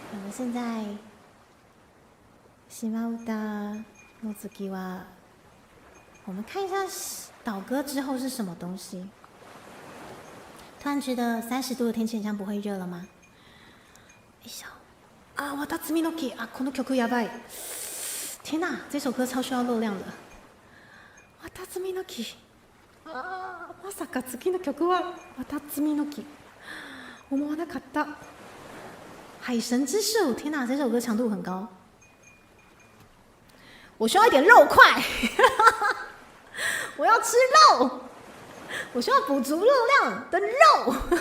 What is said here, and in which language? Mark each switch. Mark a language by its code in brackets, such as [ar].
[zh] 现在 [ja] 島唄の次は， [zh] 我们看一下倒戈之后是什么东西。突然觉得30度的天气，很像不会热了吗？よいしょ。 [ja] 啊，わたつみの木啊，この曲やばい。 [zh] 天哪，这首歌超需要热量的。 [ja] わたつみの木。あー、まさか次の曲はわたつみの木。思わなかった。 [zh] 海神之树，天哪，这首歌强度很高。我需要一点肉块，我要吃肉，我需要补足热量的肉。